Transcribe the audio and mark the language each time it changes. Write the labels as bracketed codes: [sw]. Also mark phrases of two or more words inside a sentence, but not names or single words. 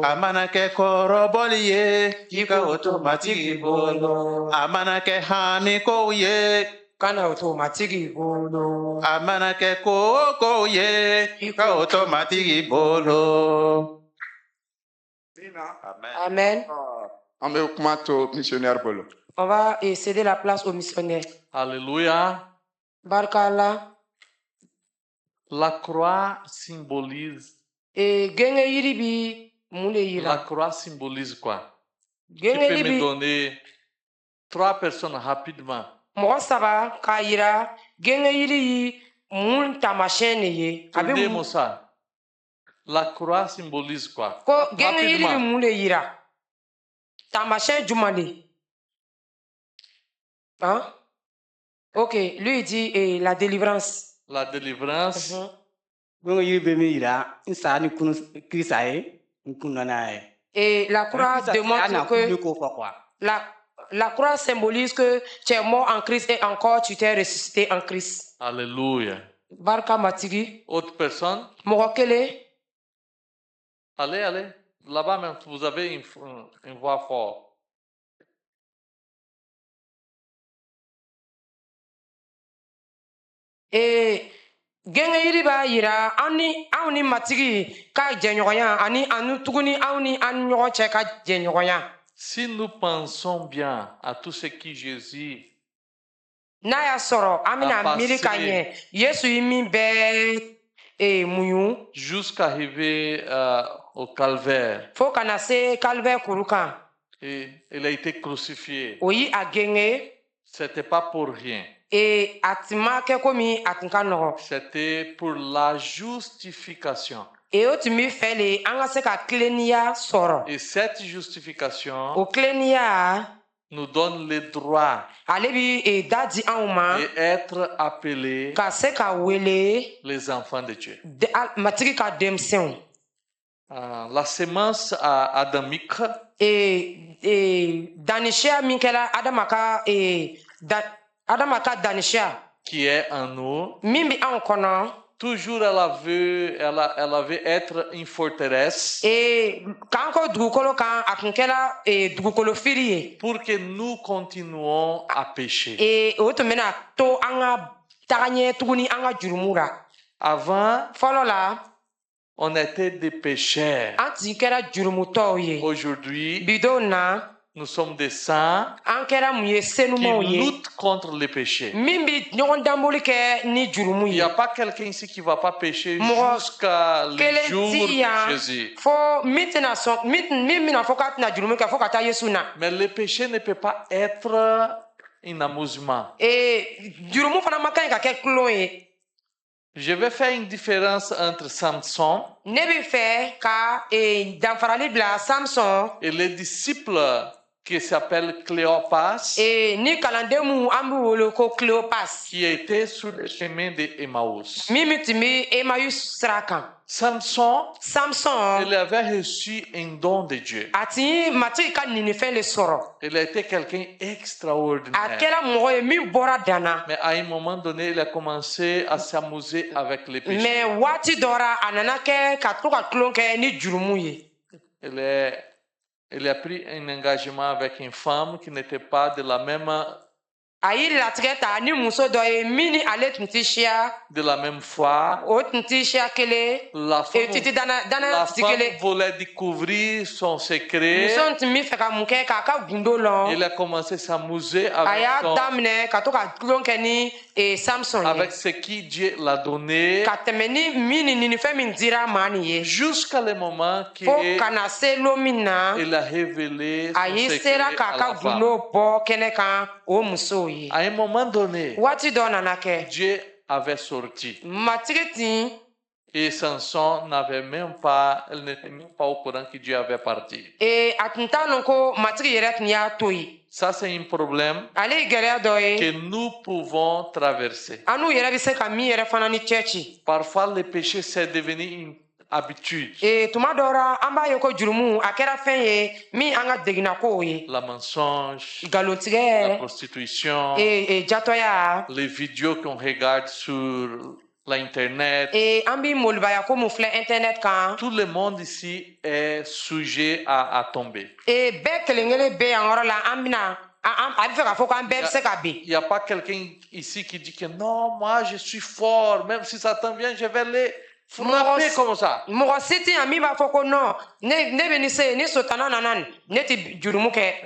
[bm] A mana kɛ kɔrɔbɔli ye i ka o tomatigi bolo. A mana kɛ hamikow ye kana o tomatigi bolo. a mana kɛ kokow ye i ka o tomatigi bolo. Amen. An bɛ kuma to missionnaire bolo. [fr] On va céder la place aux missionnaires. Alléluia. [bm] Barka Allah. [fr] La croix symbolise. [bm] Et genge yiri bi mun de yira? [fr] La croix symbolise quoi? Tu [bm] Genge [fr] peux [bm] yiri [fr] me [bm] bi [fr] donner 3 personnes rapidement. [bm] mɔgɔ saba k'a yira genge yiri yi mun taamasiyɛn de ye. A bɛ [fr] Donnez-moi [bm] mun [fr] ça. La croix symbolise quoi? [bm] ko genge yiri bi [fr] Rapidement. [bm] mun de yira? Taamasiyɛn jumɛn de? [fr] Hein? Ok, lui il dit la délivrance. La délivrance. [bm] Gongo yiri bɛ min yira n sa ni kunu kirisa ye n kun nɔ n'a ye. [fr] Et la croix démontre que [bm] ko fɔ quoi. [fr] la croix symbolise que tu es mort en Christ et encore tu t'es ressuscité en Christ. Alléluia. [bm] Barka matigi. [fr] Autre personne? [bm] Mɔgɔ kelen. [fr] Allez, allez. là-bas même, vous avez une voix forte. [bm] Gɛngɛ yiri b'a yira anw ni matigi ka jɛɲɔgɔnya ani tuguni anw ni an ɲɔgɔn cɛ ka jɛɲɔgɔnya. [fr] Si nous pensons bien à tout ce que Jésus [bm] N'a y'a sɔrɔ an bɛna miiri ka ɲɛ Yesu ye min bɛɛ muɲu [fr] jusqu'à arriver au calvaire, [bm] fo ka na se calvaire kuru kan. [fr] et il a été crucifié. [bm] O yi a gɛngɛ. [fr] C'était pas pour rien. [bm] A tun ma kɛ komi a tun ka nɔgɔ. [fr] C'était pour la justification. [bm] O tun bɛ fɛ de an ka se ka tilennenya sɔrɔ. [fr] Et cette justification [bm] O tilennenya [fr] nous donne le droit [bm] ale bɛ da di anw ma [fr] d'être appelés [bm] ka se ka wele [fr] les enfants de Dieu. [bm] matigi ka denmisɛnw. [fr] La sémence adamique [bm] danisiya min kɛra Adama ka danisiya [fr] qui est en nous, [bm] min bɛ anw kɔnɔ. [fr] toujours elle avait être une forteresse [bm] K'an ko dugukolo kan a tun kɛra dugukolo firi ye. [fr] pour que nous continuons à pécher. [bm] O tun bɛna to an ka taga ɲɛ tuguni an ka jurumu la. [fr] Avant, [bm] fɔlɔ la [fr] on était des pécheurs. [bm] an tun kɛra jurumutɔw ye. [fr] Aujourd'hui, [bm] Bidenw na [fr] nous sommes des saints [bm] an kɛra mun ye [fr] qui [bm] senumanw ye [fr] luttent contre le péché. [bm] min bɛ ɲɔgɔn danboli kɛ ni jurumu [fr] Il n'y [bm] ye. [fr] a pas quelqu'un ici qui ne va pas pécher [bm] Mɔgɔ [fr] jusqu'à le [bm] kelen [fr] jour [bm] ti [fr] de [bm] yan [fr] Jésus. [bm] fo min bɛna fɔ k'a tɛna jurumu kɛ fo ka taa Yesu na. [fr] Mais le péché ne peut pas être un amusement. [bm] Jurumu fana ma kan ka kɛ kulon ye. [fr] Je vais faire une différence entre Samson [bm] Ne bɛ fɛ ka danfarali bila Samson [fr] et les disciples qui s'appellent Cléopas, [bm] ni kalanden minnu an b'u wele ko Cléopas [fr] qui étaient sur le chemin de Emmaüs. [bm] min tun bɛ Emmaüs sira kan. [fr] Samson, [bm] Samson [fr] il avait reçu un don de Dieu. [bm] a tun ye matigi ka ninifɛn de sɔrɔ. [fr] Il a été quelqu'un [bm] A [fr] extraordinaire. [bm] kɛra mɔgɔ ye min bɔra dan na. [fr] Mais à un moment donné, il a commencé à s'amuser avec les péchés. [bm] Mais waati dɔ la a nana kɛ ka to ka tulon kɛ ni jurumu ye. [fr] Il a pris un engagement avec une femme qui n'était pas de la même [bm] A ye latigɛ ta ni muso dɔ ye min ni ale tun tɛ siya [fr] foi. [bm] o tun tɛ siya kelen [fr] La [bm] titi [fr] femme [bm] tɛ kelen. [fr] voulait découvrir son secret. [bm] Muso tun bɛ fɛ ka mun kɛ k'a ka gundo lɔn. [fr] Il a commencé à s'amuser [bm] A y'a daminɛ ka to ka tulon kɛ ni Samson [fr] avec [bm] ye. [fr] ce qui Dieu l'a donné. [bm] Ka tɛmɛ ni ninifɛn min dira maa nin ye. [fr] Jusqu'à le moment [bm] Fo ka na se lon min na [fr] qu'il a révélé [bm] a [fr] son [bm] ye [fr] secret [bm] sera [fr] à [bm] k'a [fr] la [bm] ka [fr] femme. [bm] gundo bɔ kɛnɛ kan o musow ye. [fr] À un moment donné, [bm] Waati dɔ nana kɛ [fr] Dieu avait sorti. [bm] matigi tin [fr] Et Samson n'avait même pas, elle n'était même pas au courant que Dieu avait parti. [bm] a tun t'a lɔn ko matigi yɛrɛ tun y'a to yen. [fr] Ça, c'est un problème [bm] Ale ye gɛlɛya dɔ ye [fr] que nous pouvons traverser. [bm] an n'u yɛrɛ bɛ se ka min yɛrɛ fana ni cɛ ci. [fr] Parfois, le péché, c'est devenu une habitude. [bm] Tuma dɔw la an b'a ye ko jurumu a kɛra fɛn ye min an ka degunna kow ye. [fr] La mensonge, la [bm] Nkalontigɛ [fr] prostitution, [bm] jatɔya [fr] les vidéos qu'on regarde sur l'Internet. [bm] an bɛ molibaya ko mun filɛ internet kan. [fr] Tout le monde ici est sujet à tomber. [bm] Bɛɛ kelen kelen bɛ yan yɔrɔ la an bɛna a bɛ fɛ k'a fɔ k'an bɛɛ bɛ se ka ben. [fr] Il n'y a pas quelqu'un ici qui dit que non, moi je suis fort, même si Satan vient, je vais les frapper comme ça. [bm] Mɔgɔ si tɛ yan min b'a fɔ ko non ne bɛ nin se ni sotana nana nin ne tɛ jurumu kɛ.